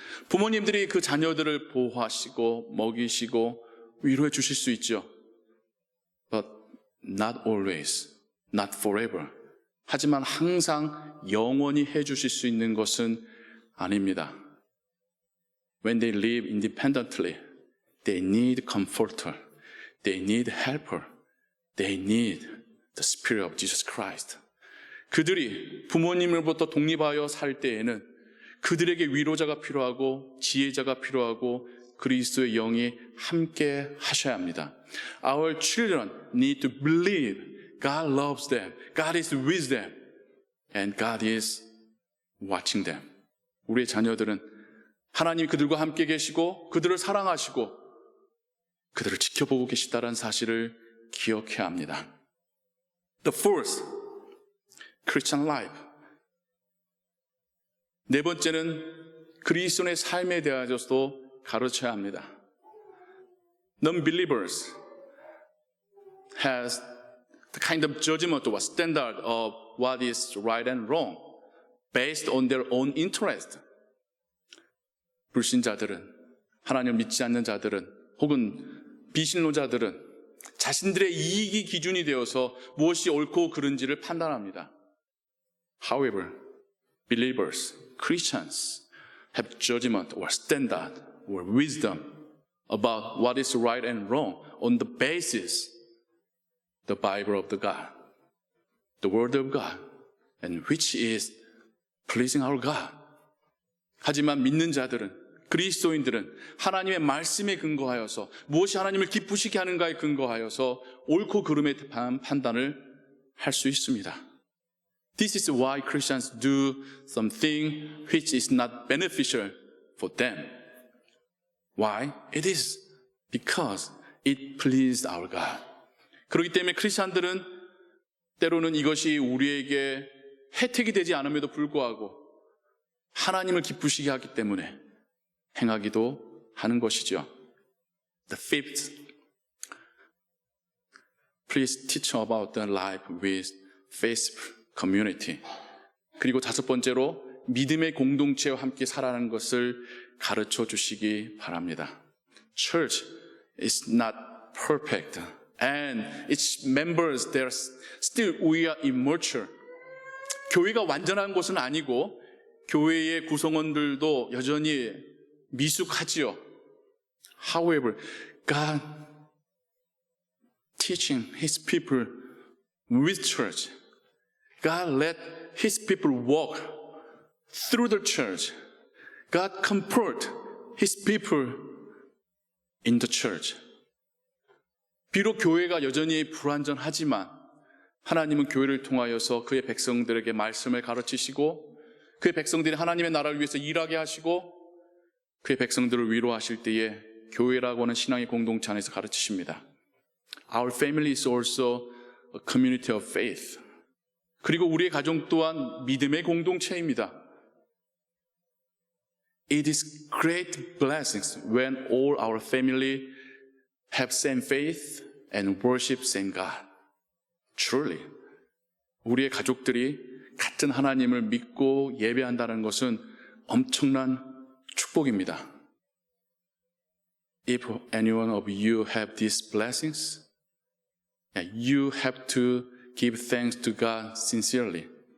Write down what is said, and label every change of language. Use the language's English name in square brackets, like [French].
[Korean] 부모님들이 그 자녀들을 보호하시고 먹이시고 위로해 주실 수 있죠. [English] But not always, not forever. [Korean] 하지만 항상 영원히 해 주실 수 있는 것은 아닙니다. [English] When they live independently, they need comforter, they need helper, they need the Spirit of Jesus Christ. [Korean] 그들이 부모님으로부터 독립하여 살 때에는 그들에게 위로자가 필요하고 지혜자가 필요하고 그리스도의 영이 함께 하셔야 합니다. [English] Our children need to believe God loves them, God is with them, and God is watching them. [Korean] 우리의 자녀들은 하나님이 그들과 함께 계시고 그들을 사랑하시고 그들을 지켜보고 계시다는 사실을 기억해야 합니다. [English] The fourth, Christian life. [Korean] 네 번째는 그리스도의 삶에 대해서도 가르쳐야 합니다. [English] Non-believers has the kind of judgment or standard of what is right and wrong based on their own interest. [Korean] 불신자들은, 하나님을 믿지 않는 자들은, 혹은 비신론자들은 자신들의 이익이 기준이 되어서 무엇이 옳고 그른지를 판단합니다. [English] However, believers, Christians have judgment or standard or wisdom about what is right and wrong on the basis the Bible of the God, the Word of God, and which is pleasing our God. [Korean] 하지만 믿는 자들은, 그리스도인들은 하나님의 말씀에 근거하여서 무엇이 하나님을 기쁘시게 하는가에 근거하여서 옳고 그름에 대한 판단을 할 수 있습니다. [English] This is why Christians do something which is not beneficial for them. Why? It is because it pleased our God. [Korean] 그렇기 때문에 크리스찬들은 때로는 이것이 우리에게 혜택이 되지 않음에도 불구하고 하나님을 기쁘시게 하기 때문에 행하기도 하는 것이죠. [English] The fifth, please teach about the life with faithful community. [Korean] 그리고 다섯 번째로 믿음의 공동체와 함께 살아가는 것을 가르쳐 주시기 바랍니다. [English] Church is not perfect and its members, they are still we are immature. [Korean] 교회가 완전한 것은 아니고 교회의 구성원들도 여전히 미숙하지요. [English] However, God teaching His people with church. God let His people walk through the church. God comfort His people in the church. [Korean] 비록 교회가 여전히 불완전하지만 하나님은 교회를 통하여서 그의 백성들에게 말씀을 가르치시고 그의 백성들이 하나님의 나라를 위해서 일하게 하시고 그의 백성들을 위로하실 때에 교회라고 하는 신앙의 공동체 안에서 가르치십니다. [English] Our family is also a community of faith. [Korean] 그리고 우리의 가정 또한 믿음의 공동체입니다. [English] It is great blessings when all our family have same faith and worship same God. Truly, [Korean] 우리의 가족들이 같은 하나님을 믿고 예배한다는 것은 엄청난 축복입니다. [English] If anyone of you have these blessings, you have to give thanks to God sincerely.